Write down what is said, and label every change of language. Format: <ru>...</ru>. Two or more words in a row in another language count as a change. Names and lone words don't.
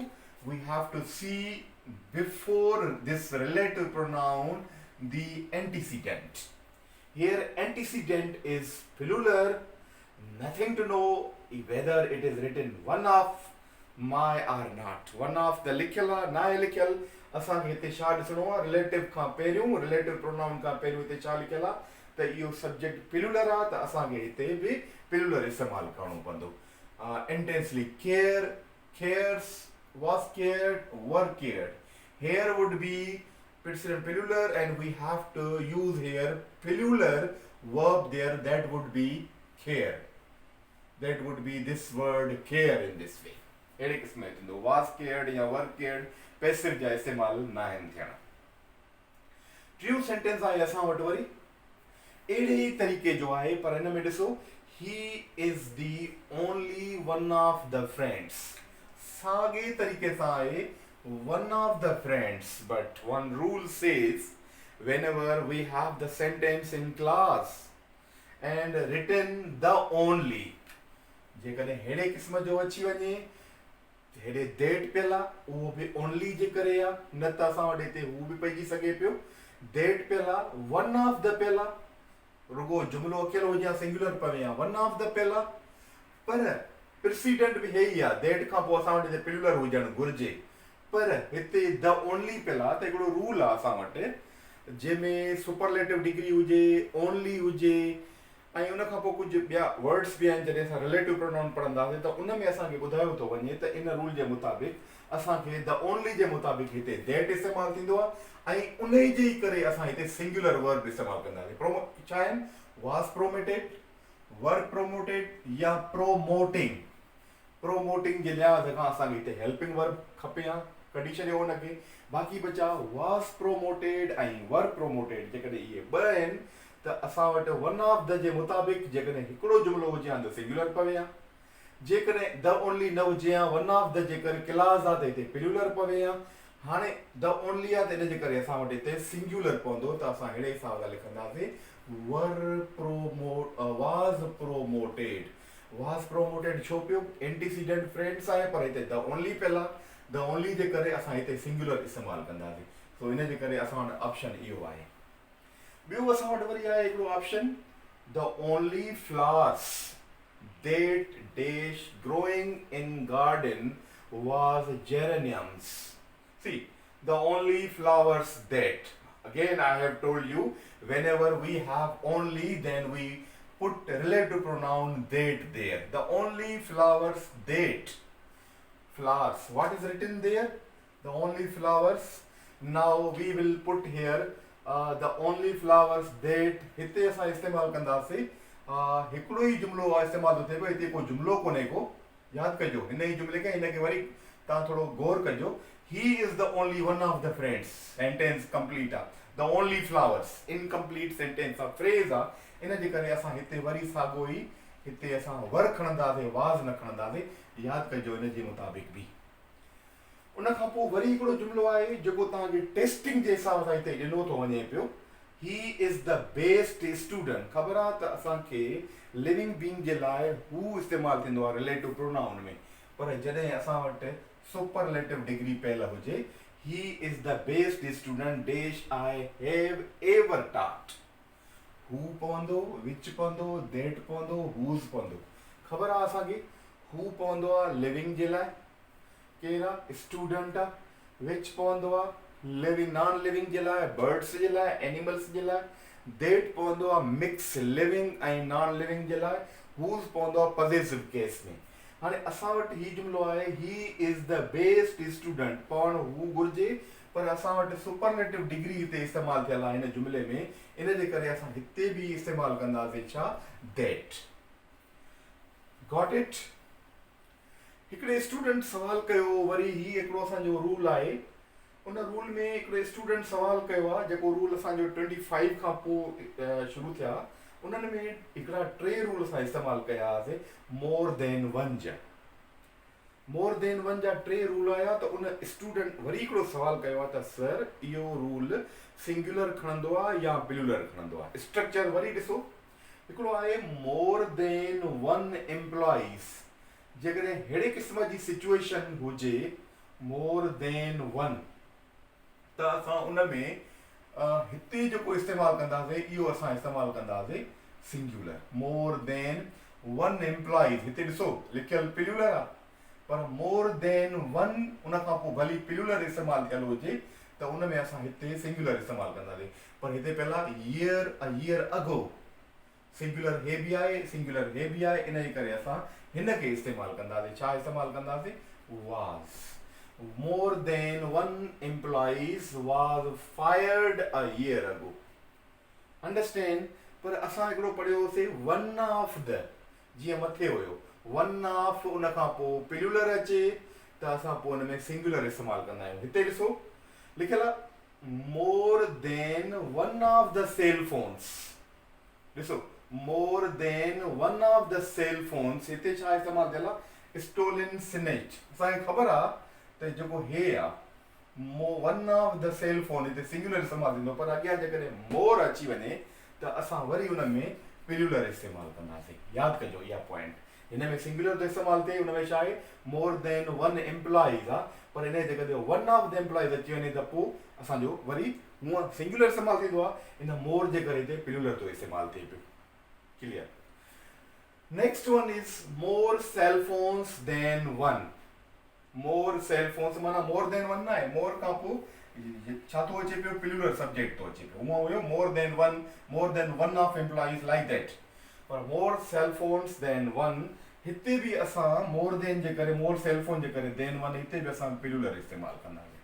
<en>We have to see before this relative pronoun the antecedent. Here antecedent is plural, nothing to know whether it is written one of my or not. One of the</en> <sd>लिखियल ना लिखियल, असांखे हिते छा ॾिसणो आहे? रिलेटिव खां पहिरियों,</sd> <en>relative pronoun</en> <sd>खां पहिरियों हिते छा लिखियल आहे त इहो</sd> <en>subject plural</en> <sd>आहे, त असांखे हिते बि प्लूरल इस्तेमालु करणो पवंदो.</sd> <en>intensely care, cares, was cared, were cared. Here would be plural, and we have to use here plural verb there, that would be care. That would be this word care in this way.</en> <sd>अहिड़े क़िस्म जो थींदो.</sd> <en>was cared</en> <sd>या</sd> <en>were cared</en> <sd>पैसिव जा इस्तेमाल न आहिनि थियणा. टियों सेंटेंस आहे असां वटि वरी अहिड़े ई तरीक़े जो आहे, पर हिन में ॾिसो,</sd> <en>he is the only one of the friends.</en> <sd>साॻे तरीक़े सां आहे</sd> <en>one of the friends, but one rule says whenever we have the sentence in class and written the only,</en> <sd>जेकॾहिं हेड़े क़िस्म जो अची वञे हेड़े देट पियल आहे उहो बि ओनली जे करे आहे, न त असां वटि हिते हू बि पइजी सघे पियो देट पियल आहे</sd> <en>one of the</en> <sd>पियल आहे रुगो जुमिलो अकेलो हुजे सिंगुलर पवे आहे</sd> <en>one of the</en> <sd>पियल आहे पर प्रेसिडेंट बि हे ई आहे देट खां पोइ असां वटि हिते प्लूरल हुजणु घुरिजे पर हिते</sd> <en>the only</en> <sd>पियल आहे त हिकिड़ो रूल आहे असां वटि जंहिंमें</sd> <en>superlative degree</en> <sd>हुजे ओनली हुजे ऐं उन खां पोइ कुझु ॿिया वर्ड्स बि आहिनि जॾहिं असां</sd> <en>relative pronoun</en> <sd>पढ़ंदासीं त उन में असांखे ॿुधायो थो वञे त इन रूल जे मुताबिक़ असांखे</sd> <en>the only</en> <sd>जे मुताबिक़ हिते देट इस्तेमालु थींदो आहे ऐं उन जे ई करे असां हिते</sd> <en>singular verb</en> <sd>इस्तेमालु कंदासीं छा आहिनि</sd> <en>was promoted work promoted</en> <sd>या प्रोमोटिंग जे लिहाज़ खां असांखे हिते</sd> <en>helping verb</en> <sd>खपे हा कढी छॾियो हुनखे बाक़ी बचा</sd> <en>was promoted</en> <sd>ऐं</sd> <en>work promoted</en> <sd>जेकॾहिं इहे ॿ आहिनि त असां वटि</sd> <en>one of the</en> <sd>जे मुताबिक़ जेकॾहिं हिकिड़ो जुमिलो हुजे हा त सिंगुलर पवे हा जेकॾहिं</sd> <en>the only</en> <sd>न हुजे हा</sd> <en>one of the</en> <sd>जे करे क्लास आहे त हिते प्लूरल पवे हा हाणे</sd> <en>the only</en> <sd>आहे त इन जे करे असां वटि हिते सिंगुलर पवंदो त असां अहिड़े हिसाब सां लिखंदासीं</sd> <en>was promoted</en> <sd>छो पियो</sd> <en>antecedent friends</en> <sd>आहे पर हिते</sd> <en>the only</en> <sd>पियल आहे</sd> <en>the only</en> <sd>जे करे असां हिते सिंगुलर इस्तेमालु कंदासीं सो इन जे करे असां वटि ऑप्शन इहो आहे ॿियो असां वटि वरी आहे हिकिड़ो</sd> <en>option the only flowers that dash growing in garden was geraniums. See, the only flowers that, again I have told you, whenever we have only then we put relative pronoun that there. The only flowers that. Flowers. What is written there? The only flowers. Now we will put here the only flowers that</en> <sd>हिते असां इस्तेमालु कंदासीं हिकिड़ो ई जुमिलो इस्तेमालु थो थिए पियो हिते को जुमिलो कोन्हे को यादि कजो हिन ई जुमिले खे हिनखे वरी तव्हां थोरो गौर कजो</sd> <en>he is the only one of the friends sentence complete</en> <sd>आहे</sd> <en>the only flowers incomplete sentence</en> <sd>आहे फ्रेज़ आहे इन जे करे असां हिते वरी साॻियो ई हिते असां वर खणंदासीं वाज़ न खणंदासीं यादि कजो इन जे मुताबिक़ बि उन खां पोइ वरी हिकिड़ो जुमिलो आहे जेको तव्हांखे टेस्टिंग जे हिसाब सां हिते ॾिनो थो वञे पियो</sd> <en>He is the best student.</en> <sd>ख़बर आहे त असांखे</sd> <en>living being</en> <sd>जे लाइ हू इस्तेमालु थींदो आहे</sd> <en>relative pronoun</en> <sd>में पर जॾहिं असां वटि</sd> <en>superlative degree</en> <sd>पियल हुजे</sd> <en>he is the best student dash I have ever taught.</en> <sd>हू पवंदो which पवंदो that पवंदो whose पवंदो ख़बर आहे असांखे हू पवंदो आहे लिविंग जे लाइ केरु आहे स्टूडेंट आहे which पवंदो आहे</sd> <en>living non living</en> <sd>जे लाइ बर्ड्स जे लाइ एनिमल्स जे लाइ देट पवंदो आहे</sd> <en>mix living</en> <sd>ऐं</sd> <en>non living</en> <sd>जे लाइ हूज़ पवंदो आहे</sd> <en>possessive case</en> <sd>में हाणे असां वटि हीउ जुमिलो आहे</sd> <en>he is the best student</en> <sd>पवणु हू घुरिजे पर असां वटि</sd> <en>superlative degree</en> <sd>हिते इस्तेमालु थियल आहे हिन जुमिले में इन जे करे असां हिते बि इस्तेमालु कंदासीं छा देट</sd> <en>got it</en> <sd>हिकिड़े स्टूडेंट सवाल कयो वरी ही हिकिड़ो असांजो रूल आहे उन रूल में हिकिड़े स्टूडेंट सवाल कयो आहे जेको रूल असांजो 25 खां पोइ शुरू थिया उन्हनि में हिकिड़ा 3 रूल असां इस्तेमालु कया हुआसीं</sd> <en>more than one</en> <sd>जा 3 रूल आया त उन स्टूडेंट वरी हिकिड़ो सवाल कयो आहे त सर इहो रूल सिंगुलर खणंदो आहे या प्लूरल खणंदो आहे स्ट्रक्चर वरी ॾिसो हिकिड़ो आहे</sd> <en>more than one employees</en> <sd>जेकॾहिं अहिड़े क़िस्म जी सिचुएशन हुजे</sd> <en>more than one</en> <sd>त असां उन में हिते जेको इस्तेमालु कंदासीं इहो असां इस्तेमालु कंदासीं</sd> <en>singular more than one employees</en> <sd>हिते ॾिसो लिखियलु प्लूरल आहे पर</sd> <en>more than one</en> <sd>उन खां पोइ भली प्लूरल इस्तेमालु थियल हुजे त उन में असां हिते सिंगुलर इस्तेमालु कंदासीं पर हिते पहिला ईयर अगो सिंगुलर हे बि आहे सिंगुलर हे बि आहे इन जे करे असां हिन खे इस्तेमालु कंदासीं छा इस्तेमालु कंदासीं वाज़</sd> <en>more than one employees was fired a year ago. Understand?</en> <sd>पर असां हिकिड़ो पढ़ियोसीं</sd> <en>one of the</en> <sd>जीअं मथे हुयो</sd> <en>one of</en> <sd>उन खां पोइ प्लूरल अचे त असां पोइ हुन में सिंगुलर इस्तेमालु कंदा आहियूं हिते ॾिसो लिखियलु आहे</sd> <en>more than one of the cell phones</en> <sd>ॾिसो</sd> <en>more than one of the cell phones</en> <sd>हिते छा इस्तेमालु थियल आहे</sd> <en>stolen, snatched.</en> <sd>असांखे ख़बर आहे त जेको हे आहे</sd> <en>one of the cell phone</en> <sd>हिते सिंगुलर इस्तेमालु थींदो, पर अॻियां जेकॾहिं मोर अची वञे त असां वरी उन में प्लूरल इस्तेमालु कंदासीं। यादि कजो इहा पॉइंट, हिन में सिंगुलर थो इस्तेमालु थिए, हुन में छा आहे</sd> <en>more than one employees</en> <sd>आहे, पर हिन जेकॾहिं</sd> <en>one of the employees</en> <sd>अची वञे त पोइ असांजो वरी हूअं सिंगुलर इस्तेमालु थींदो आहे, हिन मोर जे करे हिते प्लूरल थो इस्तेमालु थिए पियो। क्लियर।</sd> <en>next one is more cell phones than one. more cell phones</en> <sd>माना</sd> <en>more than one</en> <sd>ना आहे, मोर खां पोइ छा थो अचे पियो</sd> <en>plural subject</en> <sd>थो अचे पियो, हूअं हुयो</sd> <en>more than one of employees like that,</en> <sd>पर</sd> <en>more cell phones than one</en> <sd>हिते बि असां</sd> <en>more than</en> <sd>जे करे</sd> <en>more cell phone</en> <sd>जे करे</sd> <en>than one</en> <sd>हिते बि असां प्लूरल इस्तेमालु कंदा आहियूं।</sd>